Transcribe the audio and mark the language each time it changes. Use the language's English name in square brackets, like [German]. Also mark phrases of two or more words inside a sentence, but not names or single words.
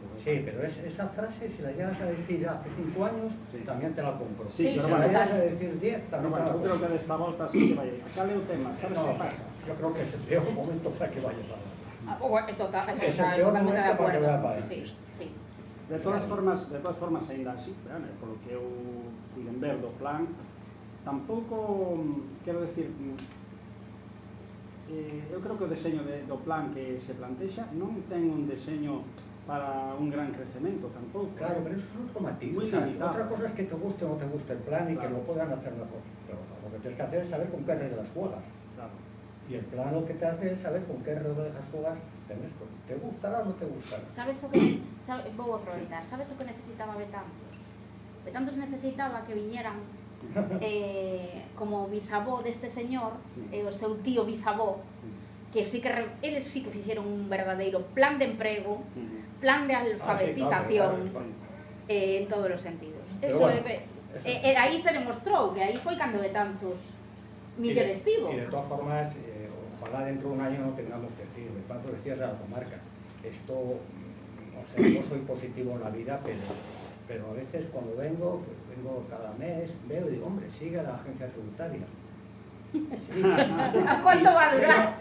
[Spanish] Sí, pero esa frase, si la llegas a decir hace 5 años, Sí. también te la compro. Sí, Sí, pero Si bueno, la llegas total. a decir 10, Pero también bueno, te la [Galician] eu creo [Spanish] compro. [Galician] que desta volta sí que vai. Acá leo o tema, sabes [Spanish] No, que pasa? yo creo que es el peor momento para que vaya para Total, Es el o sea, peor totalmente de momento para que acuerdo. vaya para Sí, esto. sí. De todas formas, [Galician] aínda así, polo que eu puiden ver do plan, tampouco, quero decir, eu creo que o deseño do plan que se plantexa non ten un deseño para un gran crecemento tampouco. [Spanish] Claro, pero eso es otro matiz. Muy O sea, limitado. otra cosa es que te guste o no te guste el plan y Claro. que lo puedan hacer mejor. Pero lo que tienes que hacer es saber con qué reglas juegas. Claro. Y el plan lo que te hace es saber con qué reglas juegas en esto. ¿Te gustará o no te gustará? [Galician] Sabes o que vou aproveitar, sabes o que necesitaba Betanzos? Betanzos necesitaba que viñeran como bisavó deste señor, Sí. o seu tío bisavó, Sí. que sí que eles sí que fixeron un verdadeiro plan de emprego, plan de alfabetización, claro. en todos os sentidos. [Spanish] Pero Eso bueno, [Galician] é que [Spanish] eso sí. [Galician] aí se demostrou que aí foi cando Betanzos millor estivo. [Spanish] Y de todas formas, ojalá dentro de un año no tengamos que decir, de paso decías a la comarca, esto, o sea, yo soy positivo en la vida, pero a veces cuando vengo cada mes, veo y digo, hombre, sigue la agencia tributaria. Sí. ¿Cuánto va a durar?